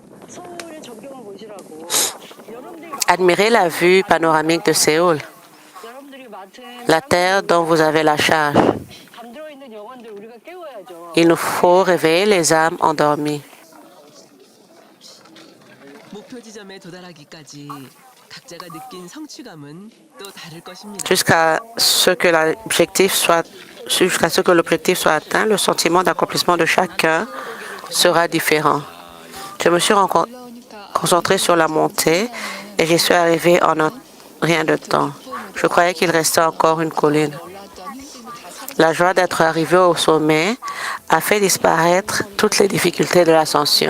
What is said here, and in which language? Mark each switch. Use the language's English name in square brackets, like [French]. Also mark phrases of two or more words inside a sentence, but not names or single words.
[Korean] 서울의 전경을 보시라고. 여러분들이 [French] Admirez la vue panoramique de Séoul, [Korean] 여러분들이 맡은 [French] la terre dont vous avez la charge. [Korean] 잠들어 있는 영혼들 우리가 깨워야죠. [French] Il nous faut réveiller les âmes endormies. [Korean] 목표 지점에 도달하기까지 각자가 느낀 성취감은 또 다를 것입니다. [French] Jusqu'à ce que l'objectif soit atteint, le sentiment d'accomplissement de chacun sera différent. Je me suis concentrée sur la montée et j'y suis arrivée en rien de temps. Je croyais qu'il restait encore une colline. La joie d'être arrivée au sommet a fait disparaître toutes les difficultés de l'ascension.